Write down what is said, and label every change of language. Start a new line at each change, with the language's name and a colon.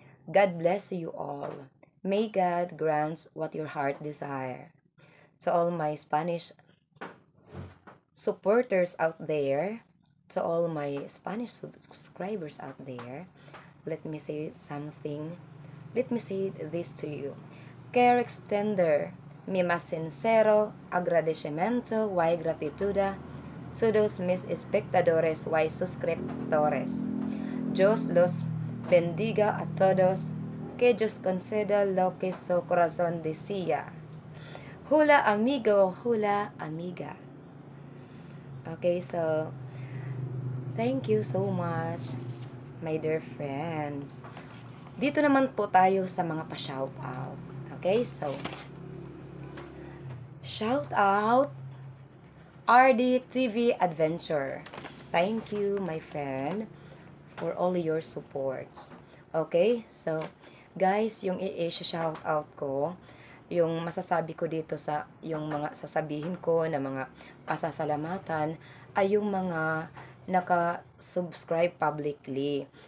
English: God bless you all. May God grant what your heart desire. To all my Spanish supporters out there, to all my Spanish subscribers out there, let me say something. Let me say this to you.
Spanish: Quiero extender mi más sincero agradecimiento y gratitud a todos mis espectadores y suscriptores. Dios los bendiga a todos. Que Dios conceda lo que su corazón desea. Hula amigo, hula amiga.
English: Okay, so thank you so much, my dear friends.
Filipino: Dito naman po tayo sa mga pa-shoutout.
English: Okay, so shout out
Filipino: RD TV Adventure.
English: Thank you, my friend, for all your supports. Okay, so guys,
Filipino: yung i-shout out ko, yung masasabi ko dito sa yung mga sasabihin ko na mga pasasalamatan ay yung mga naka-subscribe publicly.